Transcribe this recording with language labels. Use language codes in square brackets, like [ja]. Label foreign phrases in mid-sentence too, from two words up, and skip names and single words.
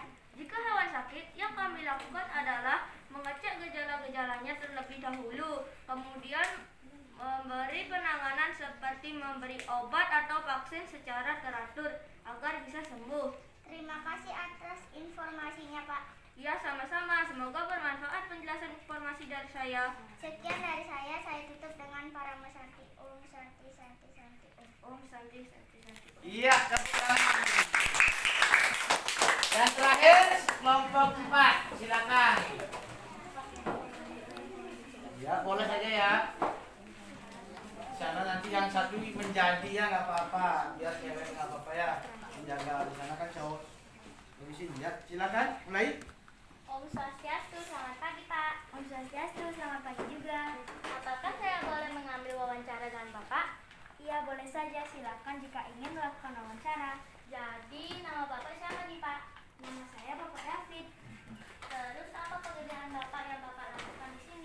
[id] Jika hewan sakit, yang kami lakukan adalah mengecek gejala-gejalanya terlebih dahulu, kemudian memberi penanganan seperti memberi obat atau vaksin secara teratur agar bisa sembuh. Terima kasih atas informasinya Pak. Ya, sama-sama. Semoga bermanfaat penjelasan informasi dari saya. Sekian dari saya tutup dengan para mesanti. [sa] Om Santi Santi Santi Om. Om Santi Santi Santi Om. [id] Iya, silakan. Dan terakhir kelompok 4, silakan. Ya, boleh saja ya. Sana nanti yang satu menjadi ya nggak apa-apa, biar cewek nggak apa-apa ya. Menjaga di sana kan cowok. Di sini ya, silakan mulai. [ban] Om Swastiastu, [id] selamat pagi Pak. [ban] Om Swastiastu, [id] selamat pagi juga. Apakah saya boleh mengambil wawancara dengan Bapak? Iya, boleh saja. Silakan jika ingin melakukan wawancara. Jadi nama Bapak siapa nih Pak? Nama saya Bapak David. Terus apa pekerjaan Bapak yang Bapak lakukan di sini?